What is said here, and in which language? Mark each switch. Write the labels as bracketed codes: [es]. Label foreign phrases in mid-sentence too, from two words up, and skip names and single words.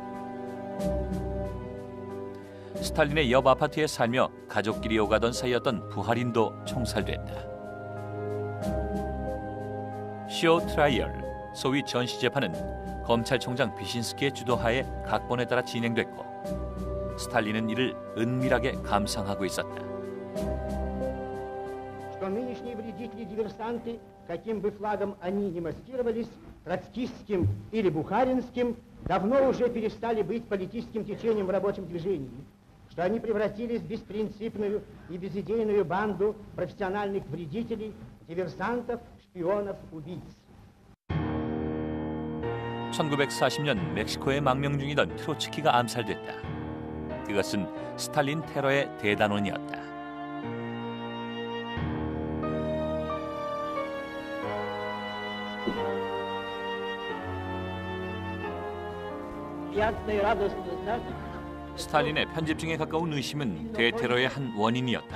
[ko] 스탈린의 옆 아파트에 살며 가족끼리 오가던 사이였던 부하린도 총살됐다. [en] show trial, [ko] 소위 전시 재판은 검찰총장 비신스키의 주도하에 각본에 따라 진행됐고 스탈린은 이를 은밀하게 감상하고 있었다. [ru] Что нынешние вредители-диверсанты, каким бы флагом они ни маскировались, троцкистским или бухаринским, давно уже перестали быть политическим течением в рабочем движении, что они превратились в беспринципную и безидейную банду профессиональных вредителей, диверсантов, шпионов, убийц. [ko] 1940년 멕시코에 망명 중이던 트로츠키가 암살됐다. 그것은 스탈린 테러의 대단원이었다. 스탈린의 편집증에 가까운 의심은 대테러의 한 원인이었다.